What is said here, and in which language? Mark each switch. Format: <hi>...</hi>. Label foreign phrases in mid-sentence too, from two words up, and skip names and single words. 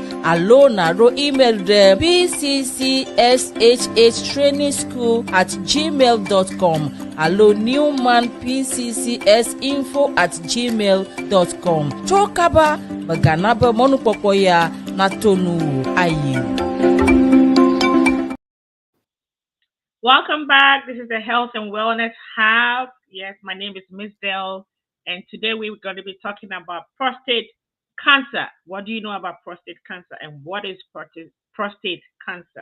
<ee>Alo naro email de pccshhtrainingschool@gmail.com. Alo newmanpccsinfo@gmail.com. Chokaba megana be mɔnukpɔkpɔ ya natonu ayi.</ee> <en>Welcome back. This is the Health and Wellness Hub. Yes, my name is Miss Dell, and today we're going to be talking about prostate cancer. What do you know about prostate cancer, and what is prostate cancer?</en>